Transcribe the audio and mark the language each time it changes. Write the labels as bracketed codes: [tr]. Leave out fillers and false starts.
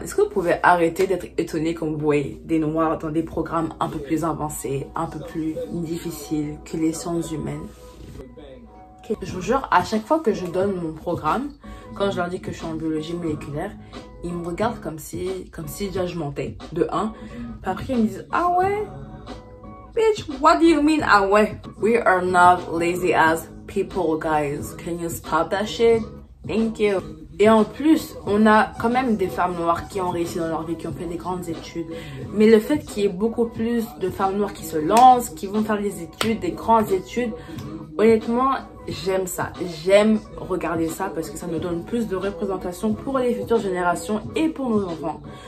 [fr] Est-ce que vous pouvez arrêter d'être étonné quand vous voyez des noirs dans des programmes un peu plus avancés, un peu plus difficiles que les sciences humaines? Okay. Je vous jure, à chaque fois que je donne mon programme, quand je leur dis que je suis en biologie moléculaire, ils me regardent comme si déjà je mentais, de 1. Puis après ils me disent, ah ouais? [en] Bitch, what do you mean, [fr] ah ouais? [en] We are not lazy as people, guys. Can you stop that shit? Thank you. [fr] Et en plus, on a quand même des femmes noires qui ont réussi dans leur vie, qui ont fait des grandes études. Mais le fait qu'il y ait beaucoup plus de femmes noires qui se lancent, qui vont faire des études, des grandes études, honnêtement, j'aime ça. J'aime regarder ça parce que ça nous donne plus de représentation pour les futures générations et pour nos enfants.